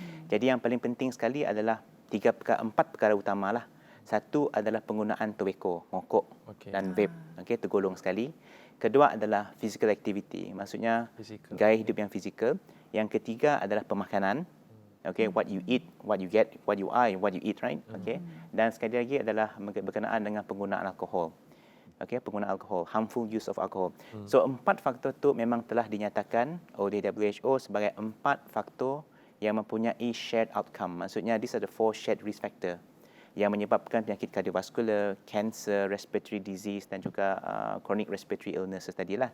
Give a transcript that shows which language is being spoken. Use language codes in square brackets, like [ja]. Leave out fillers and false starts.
[ms] Jadi yang paling penting sekali adalah 4 perkara utamalah. Satu adalah penggunaan tobacco, mokok dan vape. Okey, tergolong sekali. Kedua adalah physical activity, maksudnya gaya hidup yang fizikal. Yang ketiga adalah pemakanan. [en] Okay, what you eat, what you get, what you are, what you eat, right? Okay. [ms] Dan sekali lagi adalah berkenaan dengan penggunaan alkohol. Okay, penggunaan alkohol, [en] harmful use of alcohol. [ms] So 4 faktor tu memang telah dinyatakan oleh WHO sebagai 4 faktor yang mempunyai shared outcome. Maksudnya [en] these are the 4 shared risk factor [ms] yang menyebabkan penyakit kardiovaskular, cancer, respiratory disease dan juga chronic respiratory illnesses tadilah.